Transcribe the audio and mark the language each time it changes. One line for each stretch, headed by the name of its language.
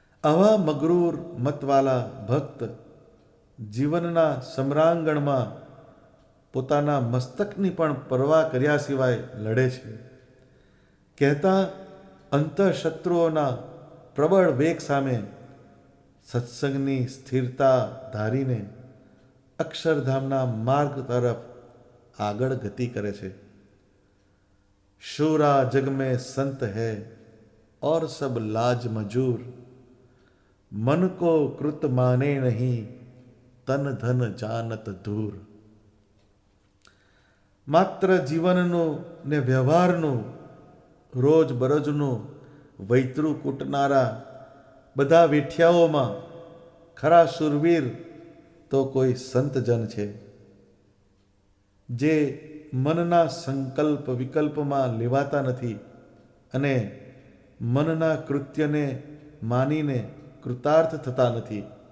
Gujarati: આવા મગરૂર મતવાલા ભક્ત જીવનના સમ્રાંગણમાં પોતાના મસ્તકની પણ પરવા કર્યા સિવાય લડે છે. કહેતા અંતઃશત્રુઓના પ્રબળ વેગ સામે સત્સંગની સ્થિરતા ધારીને અક્ષરધામના માર્ગ તરફ આગળ ગતિ કરે છે.
Hindi: शूरा जग में संत है और सब लाज मजूर, मन को कृत माने नहीं तन धन जानत दूर.
Gujarati: માત્ર જીવનનું ને વ્યવહારનું રોજ બરોજનું વૈતરું કૂટનારા બધા વેઠિયાઓમાં ખરા શૂરવીર તો કોઈ સંતજન છે, જે મનના સંકલ્પ વિકલ્પમાં લેવાતા નથી અને મનના કૃત્યને માનીને કૃતાર્થ થતા નથી.